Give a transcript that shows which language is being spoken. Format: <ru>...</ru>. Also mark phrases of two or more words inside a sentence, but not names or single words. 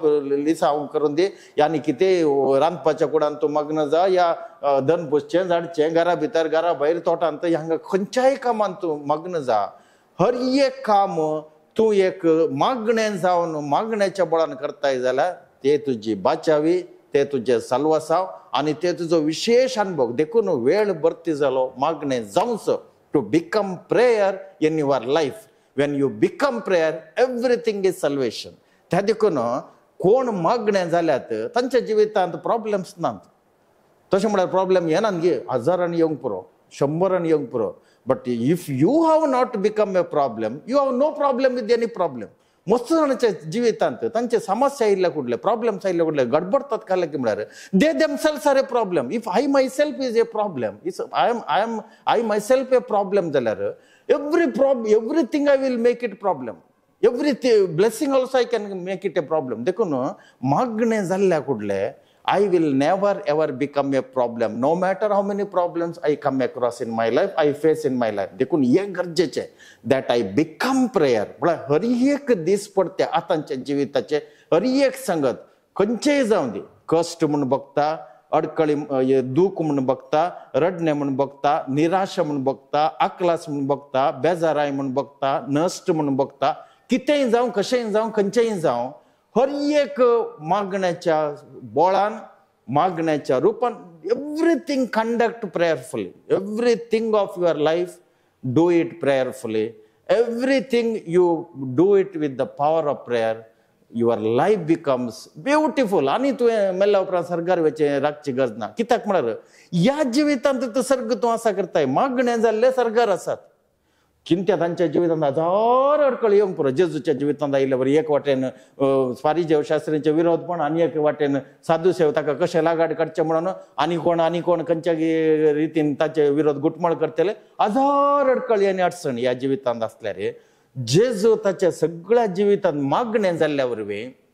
<kok>लिसांव करून दी आनी कितें रांदपाच्या कुडान तूं मग्न जा या धन पुसचें झाडचें घरा भितर घरा भायर तोटांत हांगा खंयच्याय कामान तूं मग्न जा हर एक काम तूं एक मागणें जावन मागण्याच्या बळान करताय जाल्यार ते तुजी बाचावी ते तुजे साल्वासाव आनी ते तुजो विशेष अनुभव देखून वेळ भरती जालो मागणें जावचो</kok> <en>to become prayer in your life when you become prayer everything is salvation</en> <kok>त्या देखून कोण मागणें जाल्यात तांच्या जिवितांत प्रॉब्लेम्स नात तशें म्हळ्यार प्रॉब्लेम येनात गे हजारांनी येवंक पुरो 100 येवंक पुरो</kok> <en>but if you have not become a problem you have no problem with any problem</en> <kok>मस्त जाणांच्या जिवितांत तांचे समस्या आयिल्ल्या कुठले प्रॉब्लेम्स आयिल्ले कुठले गडबडतात काले की म्हळ्यार</kok> <en>they themselves are a problem if I myself is a problem I myself a problem जाल्यार everything I will make it problem everything blessing also I can make it a problem</en> <kok>देखून मागणें जाल्ल्या कुठले</kok> <en>I will never ever become a problem. No matter how many problems I come across in my life, I face in my life.</en> <kok>देखून हे गरजेचे</kok> <en>that I become prayer.</en> <kok>म्हळ्यार हर एक दीस पडते आतांच्या जिविताचे हर एक संगत खंयचेय जावं दी कष्ट म्हूण बघता अडकळी दूख म्हूण बघता रडणे म्हूण बघता निराशा म्हूण बघता आकलास म्हूण बघता बेजाराय म्हूण बघता नश्ट म्हूण बघता कितेंय जावं कशेंय जावं खंयचेंय जावं हर एक मागण्याच्या बोळान मागण्याच्या रूपान</kok> <en>everything conduct prayerfully everything of your life do it prayerfully everything you do it with the power of prayer your life becomes beautiful</en> <kok>आणि तुवें मेल्ल्या उपरांत सरकार वेचे राखची गरज ना कित्याक म्हळ्यार ह्या जिवितांत तो सर्ग तूं आसा करताय मागणे जाल्ले सरकार आसात चिंत्या तांच्या जिवितांत हजार अडकळ येवंक पुरो जेजूच्या जिवितांत आयिल्ले बरें एक वाटेन फारिजेव शास्त्रींचे विरोध पण आनी एक वाटेन साधुसेव ताका कशें लागाड काडचे म्हणून आनी कोण खंयच्या रितीन ताचे विरोध गुटमळ करतले हजार अडकळ आनी अडचण ह्या जिवितांत आसल्यार जेजू ताच्या सगळ्या जिवितांत मागणे जाल्ल्या वरवीं</kok>